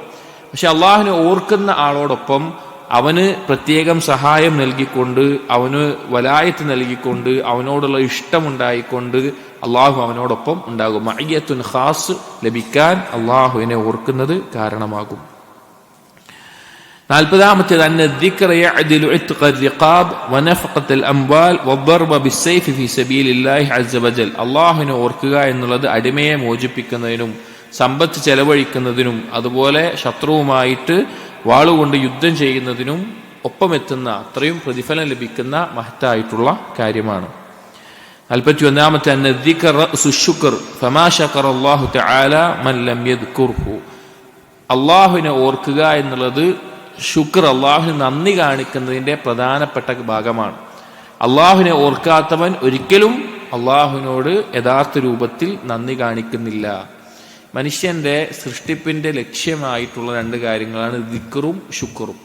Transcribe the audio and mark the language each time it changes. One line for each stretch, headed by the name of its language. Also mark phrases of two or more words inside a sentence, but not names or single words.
Malayalam: പക്ഷെ അള്ളാഹുവിനെ ഓർക്കുന്ന ആളോടൊപ്പം അവന് പ്രത്യേകം സഹായം നൽകിക്കൊണ്ട്, അവന് വലായത്ത് നൽകിക്കൊണ്ട്, അവനോടുള്ള ഇഷ്ടമുണ്ടായിക്കൊണ്ട് അള്ളാഹു അവനോടൊപ്പം ഉണ്ടാകും.
Arabic: معية خاصة
Malayalam: ലഭിക്കാൻ അള്ളാഹുവിനെ ഓർക്കുന്നത് കാരണമാകും.
Arabic: 40-ാമത്തേത് അന്ന الذِّكْرَ يَعْدِلُ عِتْقَ الرِّقَابِ وَنَفْقَةَ الْأَمْوَالِ وَالضَّرْبَ بِالسَّيْفِ فِي سَبِيلِ اللَّهِ عَزَّ وَجَلَّ.
Malayalam: അള്ളാഹുവിനെ ഓർക്കുക എന്നുള്ളത് അടിമയെ മോചിപ്പിക്കുന്നതിനും സമ്പത്ത് ചെലവഴിക്കുന്നതിനും അതുപോലെ ശത്രുവുമായിട്ട് വാളുകൊണ്ട് യുദ്ധം ചെയ്യുന്നതിനും ഒപ്പമെത്തുന്ന അത്രയും പ്രതിഫലം ലഭിക്കുന്ന മഹത്തായിട്ടുള്ള കാര്യമാണ്.
Arabic: 41-ാമത്തെ അന്ന الذِّكْرَ رَأْسُ الشُّكْرِ فَمَا شَكَرَ اللَّهُ تَعَالَى مَنْ لَمْ يَذْكُرْهُ.
Malayalam: അള്ളാഹുവിനെ ഓർക്കുക എന്നുള്ളത് ശുക്ർ, അള്ളാഹുവിന് നന്ദി കാണിക്കുന്നതിൻ്റെ പ്രധാനപ്പെട്ട ഭാഗമാണ്. അള്ളാഹുവിനെ ഓർക്കാത്തവൻ ഒരിക്കലും അള്ളാഹുവിനോട് യഥാർത്ഥ രൂപത്തിൽ നന്ദി കാണിക്കുന്നില്ല. മനുഷ്യന്റെ സൃഷ്ടിപ്പിന്റെ ലക്ഷ്യമായിട്ടുള്ള രണ്ട് കാര്യങ്ങളാണ് ദിക്റും ശുക്റും.